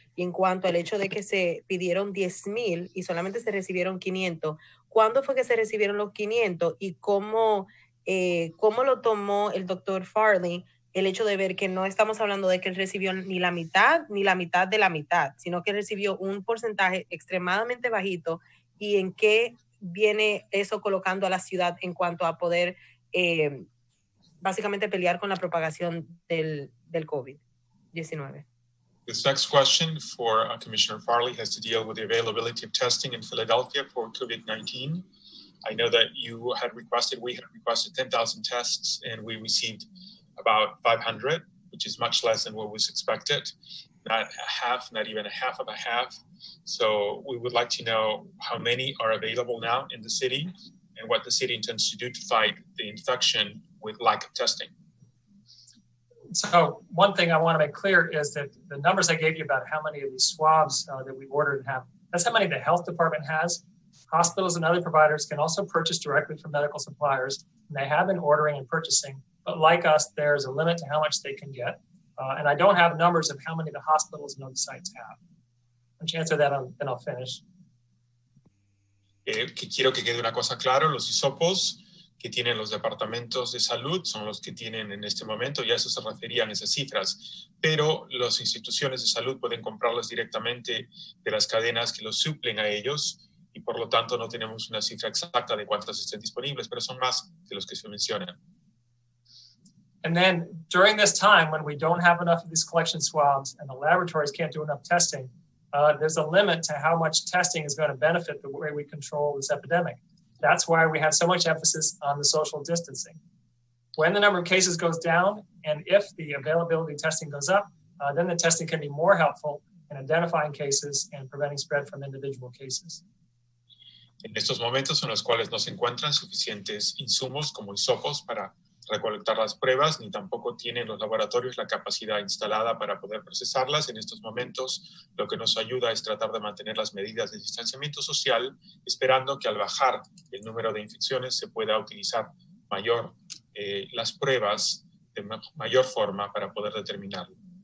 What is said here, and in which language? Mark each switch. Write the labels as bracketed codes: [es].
[es] Y en cuanto al hecho de que se pidieron 10,000 y solamente se recibieron 500, ¿cuándo fue que se recibieron los 500 y cómo lo tomó el doctor Farley el hecho de ver que no estamos hablando de que él recibió ni la mitad de la mitad, sino que recibió un porcentaje extremadamente bajito? ¿Y en qué viene eso colocando a la ciudad en cuanto a poder básicamente pelear con la propagación del COVID-19? [en] This next question for Commissioner Farley has to deal with the availability of testing in Philadelphia for COVID-19. I know that we had requested 10,000 tests and we received about 500, which is much less than what was expected. Not even a half of a half. So we would like to know how many are available now in the city and what the city intends to do to fight the infection with lack of testing. So one thing I want to make clear is that the numbers I gave you about how many of these swabs that we ordered have, that's how many the health department has. Hospitals and other providers can also purchase directly from medical suppliers, and they have been ordering and purchasing. But like us, there's a limit to how much they can get. And I don't have numbers of how many the hospitals and other sites have. Once you answer that, then I'll finish. [es] Que quiero que quede una cosa claro, los hisopos que tienen los departamentos de salud son los que tienen en este momento, y a eso se referían esas cifras, pero las instituciones de salud pueden comprarlos directamente de las cadenas que los suplen a ellos, y por lo tanto no tenemos una cifra exacta de cuántas estén disponibles, pero son más de los que se mencionan. [en] And then during this time, when we don't have enough of these collection swabs and the laboratories can't do enough testing, there's a limit to how much testing is going to benefit the way we control this epidemic. That's why we have so much emphasis on the social distancing. When the number of cases goes down, and if the availability of testing goes up, then the testing can be more helpful in identifying cases and preventing spread from individual cases. [es] En estos momentos en los cuales no se encuentran suficientes insumos como hisopos para recolectar las pruebas, ni tampoco tienen los laboratorios la capacidad instalada para poder procesarlas. En estos momentos, lo que nos ayuda es tratar de mantener las medidas de distanciamiento social, esperando que al bajar el número de infecciones se pueda utilizar las pruebas de mayor forma para poder determinarlo.